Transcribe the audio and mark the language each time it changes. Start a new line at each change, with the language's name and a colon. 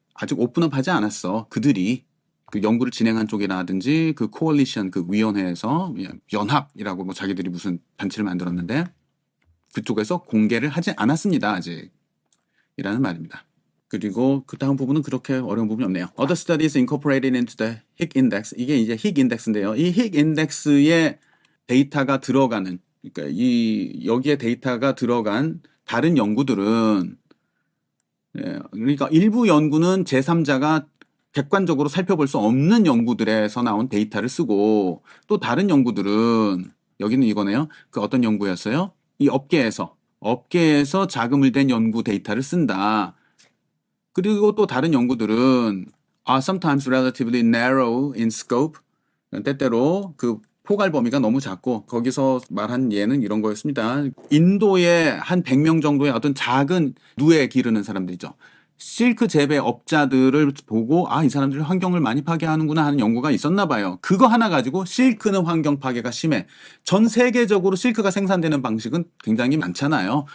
Korean: 아직 오픈업 하지 않았어. 그들이 그 연구를 진행한 쪽이라든지 그 코얼리션 그 위원회에서 연합이라고 뭐 자기들이 무슨 단체를 만들었는데 그쪽에서 공개를 하지 않았습니다. 아직 이라는 말입니다. 그리고 그 다음 부분은 그렇게 어려운 부분이 없네요.
English: Other studies incorporated into the Higg index.
Korean: 이게 이제 Higg index인데요. 이 Higg index에 데이터가 들어가는 그러니까 여기에 데이터가 들어간 다른 연구들은 그러니까 일부 연구는 제3자가 객관적으로 살펴볼 수 없는 연구들에서 나온 데이터를 쓰고 또 다른 연구들은 여기는 이거네요. 그 어떤 연구였어요? 이 업계에서 자금을 댄 연구 데이터를 쓴다. 그리고 또 다른 연구들은
English: are sometimes relatively narrow in scope.
Korean: 때때로 그 포괄 범위가 너무 작고 거기서 말한 예는 이런 거였습니다. 인도에 한 100명 정도의 어떤 작은 누에 기르는 사람들이죠. 실크 재배 업자들을 보고 이 사람들이 환경을 많이 파괴하는구나 하는 연구가 있었나 봐요. 그거 하나 가지고 실크는 환경 파괴가 심해. 전 세계적으로 실크가 생산되는 방식은 굉장히 많잖아요.